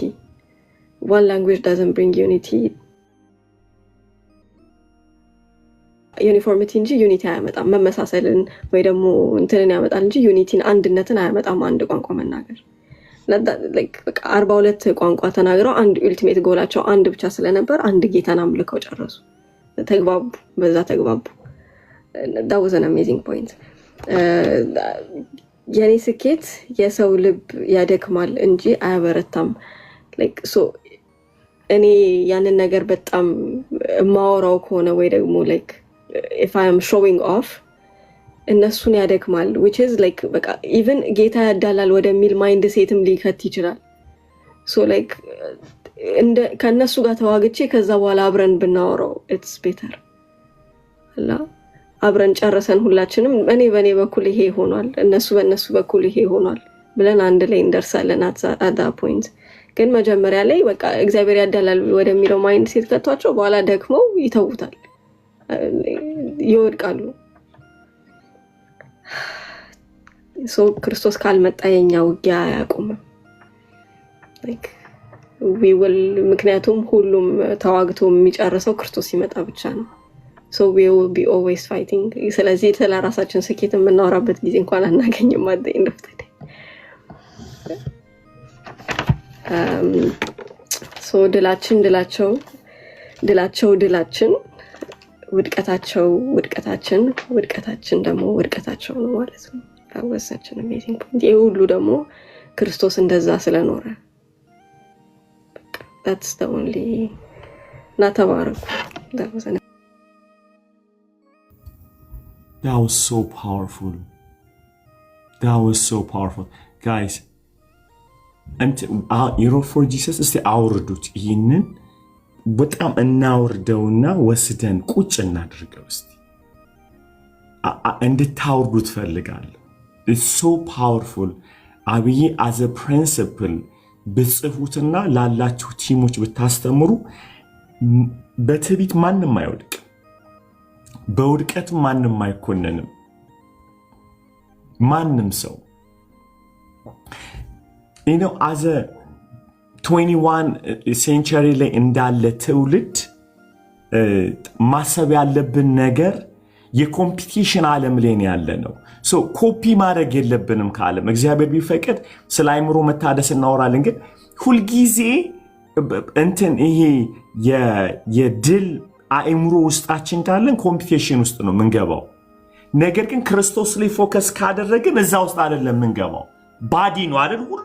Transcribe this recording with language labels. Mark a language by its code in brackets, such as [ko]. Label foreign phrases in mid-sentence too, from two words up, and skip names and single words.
[en] One language doesn't bring unity. Uniformity እንጂ [am] ዩኒቲ አያመጣም። መመሳሰልን ወይ ደግሞ እንትንን ያመጣል እንጂ ዩኒቲን አንድነትን አያመጣም። አንድ ቋንቋ መናገር በቃ 42 ቋንቋ ተናግረው አንድ ኡልቲሜት ጎላቸው አንድ ብቻ ስለነበር አንድ ጌታን አምልከው ጨረሱ። ተግባቡ፣ በዛ ተግባቡ። [en] that was an amazing point. [am] የኔ ስኬት የሰው ልብ ያደክማል እንጂ አያበረታም። እኔ ያንን ነገር በጣም ማወራው ከሆነ ወይ ደግሞ [en] if I am showing off [am] እነሱን ያደክማል [en] which is [am] በቃ even ጌታ ያዳላል ወደሚል ማይንድ ሴትም ሊከት ይችላል። ከነሱ ጋር ተዋግቼ ከዛ በኋላ አብረን ብናወራው [en] it's better [am] አላ አብረን ጨርሰን ሁላችንም እኔ በኔ በኩል ይሄ ሆኗል እነሱ በእነሱ በኩል ይሄ ሆኗል ብለን አንድ ላይ እንደርሳለን [en] at that point። [am] ግን መጀመሪያ ላይ በቃ እግዚአብሔር ያዳላል ወደሚለው ማይንድ ሴት ከተዋቸው በኋላ ደክመው ይተውታል፣ ይወድቃሉ። ክርስቶስ ካልመጣ የኛ ውጊያ አያቆምም። ምክንያቱም ሁሉም ተዋግቶ የሚጨርሰው ክርስቶስ ሲመጣ ብቻ ነው። [en] so we will be always fighting. [am] ስለዚህ ስለራሳችን ስኬት የምናወራበት ጊዜ እንኳን አናገኝም [en] at the end of the day. [am] so ድላችን ውድቀታችን ደግሞ ውድቀታቸው ነው ማለት ነው። [en] that was such an amazing point. [am] ይሄ ሁሉ ደግሞ ክርስቶስ እንደዛ ስለኖረ [en] that's the only [am] ናተባረኩ። [en] That was so powerful. That was so powerful. Guys, and for Jesus is the [am] አውርዱት ይህንን በጣም እናወርደውና ወስደን ቁጭ እናድርገው እስቲ እንድታወርዱት ፈልጋለሁ። [en] It's so powerful. [am] አብይ [en] as a principle [am] ብጽፉትና ላላችሁ ቲሞች ብታስተምሩ በትዕቢት ማንም አይወድቅ፣ በውድቀት ማንም አይኮነንም። ማንም ሰው [en] as a 21 century [am] ላይ እንዳለ ትውልድ ማሰብ ያለብን ነገር የኮምፒቲሽን ዓለም ላይ ያለ ነው። ኮፒ ማድረግ የለብንም ከዓለም። እግዚአብሔር ቢፈቅድ ስለ አእምሮ መታደስ እናወራለን። ግን ሁልጊዜ ይሄ የድል አእምሮ ውስጣችን ካለን ኮምፒቲሽን ውስጥ ነው የምንገባው። ነገር ግን ክርስቶስ ላይ ፎከስ ካደረግን እዛ ውስጥ አይደለም የምንገባው። ባዲ ነው አይደል?